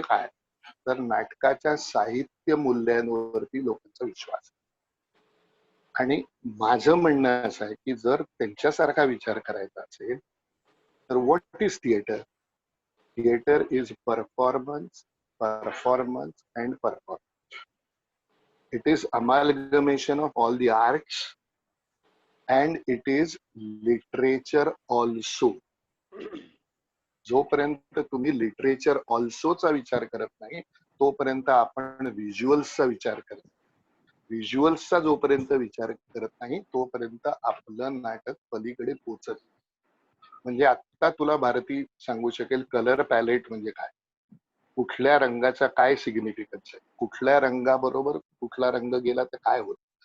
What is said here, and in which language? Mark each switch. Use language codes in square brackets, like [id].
[mr] म्हणजे काय, तर नाटकाच्या साहित्य मूल्यांवरती लोकांचा विश्वास आहे. आणि माझं म्हणणं असं आहे की जर त्यांच्यासारखा विचार करायचा असेल तर [en] What is theatre? Theatre is performance, performance and performance. It is amalgamation of all the arts and it is literature also. [mr] जोपर्यंत तुम्ही लिटरेचर ऑल्सोचा विचार करत नाही तोपर्यंत आपण व्हिज्युअल्सचा विचार करत नाही. व्हिज्युअल्सचा जोपर्यंत विचार करत नाही तोपर्यंत आपलं नाटक पलीकडे पोचत. म्हणजे आता तुला भारती सांगू शकेल कलर पॅलेट म्हणजे काय, कुठल्या रंगाचा काय सिग्निफिकन्स आहे, कुठल्या रंगाबरोबर कुठला रंग गेला तर काय होत.